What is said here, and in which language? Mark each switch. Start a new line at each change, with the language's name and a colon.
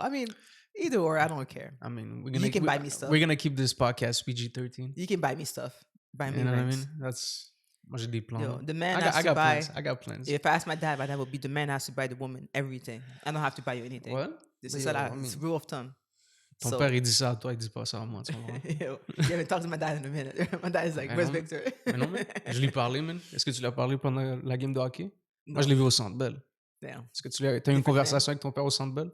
English: I mean, either or, I don't care. I mean, you can buy me stuff. We're gonna keep this podcast PG-13. You can buy me stuff. Buy me you know rings. what I mean? That's much deep plan. The man has to buy. I got plans. If I ask my dad would be the man has to buy the woman everything. I don't have to buy you anything. What? This is it's rule of thumb.
French: Ton père, il dit ça à toi, il dit pas ça à moi.
English: You haven't talked to my dad in a minute. My dad is like, where's Victor?
French: Mais non, mais je lui ai parlé, man. Est-ce que tu lui as parlé pendant la game de hockey? Non. Moi, je l'ai vu au Centre Bell.
English: Damn.
French: Est-ce que tu as eu une conversation avec ton père au Centre Bell?